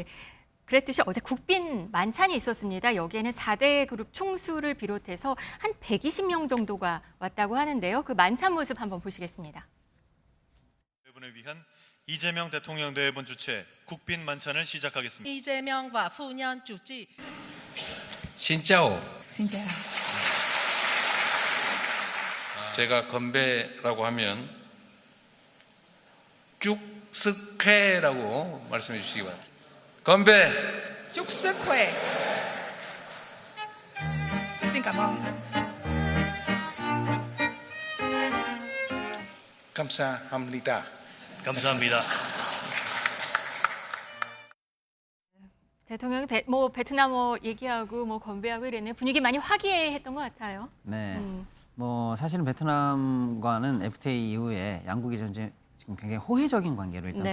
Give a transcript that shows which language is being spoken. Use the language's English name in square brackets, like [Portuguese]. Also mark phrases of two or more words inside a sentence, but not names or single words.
[Korean] 그랬듯이 어제 국빈 만찬이 있었습니다. 여기에는 4대 그룹 총수를 비롯해서 한 120명 정도가 왔다고 하는데요. 그 만찬 모습 한번 보시겠습니다. 대분을 위한 이재명 대통령 대회본 주최 국빈 만찬을 시작하겠습니다. [Vietnamese] 이재명 và phu nhân chủ trì. Xin chào. Xin chào. [Korean] 제가 건배라고 하면 쭉스쾌라고 말씀해 주시기 바랍니다. 건배. [Vietnamese] Chúc sức khỏe. Xin cảm ơn. [Korean] 감사합니다. 감사합니다. 대통령이 베트남어 얘기하고 뭐 건배하고 이랬네요. 분위기 많이 화기애애했던 것 같아요. 네. 뭐 사실은 베트남과는 FTA 이후에 양국이 현재 지금 굉장히 호혜적인 관계를 일단